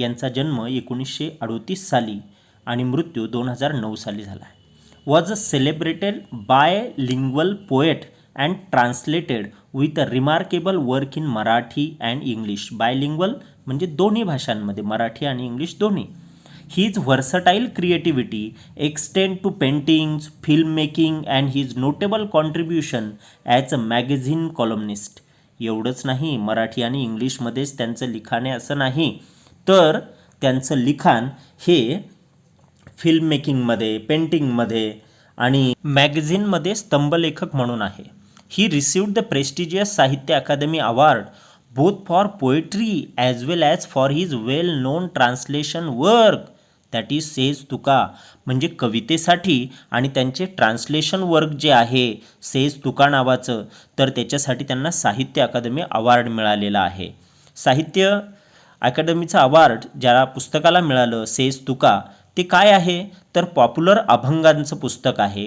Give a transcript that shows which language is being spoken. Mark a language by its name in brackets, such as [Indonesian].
[Marathi] यांचा जन्म 1938 साली आणि मृत्यू 2009 साली झाला आहे. [English] Was a celebrated bilingual poet and translated with a remarkable work in Marathi and English. [Marathi] Bilingual म्हणजे दोन्ही भाषांमध्ये, मराठी आणि इंग्लिश दोन्ही. [English] His versatile creativity extend to paintings, filmmaking and his notable contribution as a magazine columnist. [Marathi] एवढंच नाही, मराठी आणि इंग्लिशमध्येच त्यांचं लिखाण आहे असं नाही, तर त्यांचं लिखाण हे फिल्ममेकिंगमध्ये, पेंटिंगमध्ये आणि मॅगझिनमध्ये स्तंभलेखक म्हणून आहे. [English] He received the prestigious Sahitya Akademi award both for poetry as well as for his well known translation work that is says Tuka. [Marathi] म्हणजे कवितेसाठी आणि त्यांचे ट्रान्सलेशन वर्क जे आहे सेज तुका नावाचं, तर त्याच्यासाठी त्यांना साहित्य अकादमी अवॉर्ड मिळालेला आहे. साहित्य अकादमीचं अवॉर्ड ज्या पुस्तकाला मिळालं सेज तुका, ते काय आहे तर पॉप्युलर अभंगांचं पुस्तक आहे.